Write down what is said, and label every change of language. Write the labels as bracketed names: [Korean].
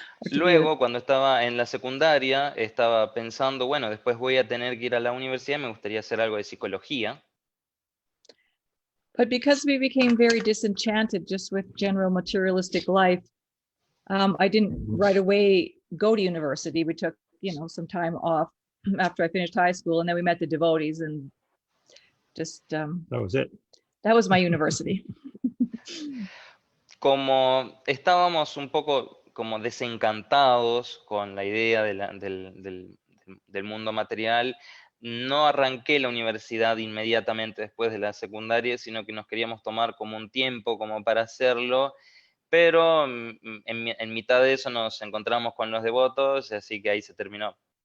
[Spanish] Luego, cuando estaba en la secundaria, estaba pensando, bueno, después voy a tener que ir a la universidad, me gustaría hacer algo de psicología. [English] But because we became very disenchanted just with general materialistic life, I didn't right away go to university. We took, some time off after I finished high school, and then we met the devotees, and just that was it. That was my university. [Spanish] Como estábamos un poco como desencantados con la idea del mundo material, no arranqué la universidad inmediatamente después de la secundaria, sino que nos queríamos tomar como un tiempo como para hacerlo, pero en mitad de eso nos encontramos con los devotos, así que ahí se terminó.